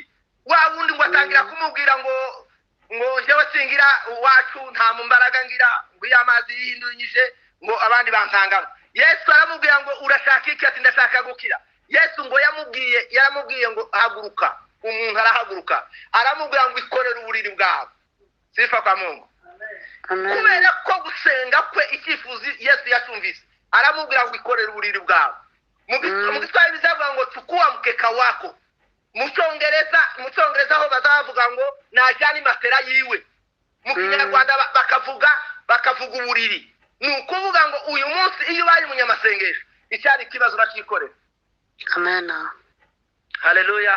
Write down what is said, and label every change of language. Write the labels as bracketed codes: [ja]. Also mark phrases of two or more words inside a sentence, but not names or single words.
[rw] Wa wundi ngo atangira kumubwira ngo njyewe singira wacu nta mumbaraga ngira, ngo amazi yihinduranyije ngo abandi bansangamo. Yesu aramubwira ngo urashaka iki? Ati ndashaka gukira. Yesu ngo yaramubwiye ngo haguruka. Umuntu arahaguruka, aramubwira ngo ikorere uburiri bwawe. [sw] Sifa kwa Mungu. [rw] Kubera ko gusenga kwe icyifuzo Yesu yatumvise, aramubwira ngo ikorere uburiri bwawe. Mu Giswahili bizavuga ngo [sw] chukua mkeka wako. [rw] Mu Cyongereza ho bazavuga ngo najyana matera yiwe. Mu Kinyarwanda bakavuga uburiri. Ni ukuvuga ngo uyu munsi iyo bari mu nyamasengesho icyari kibazo bakikorera. Amen. Haleluya.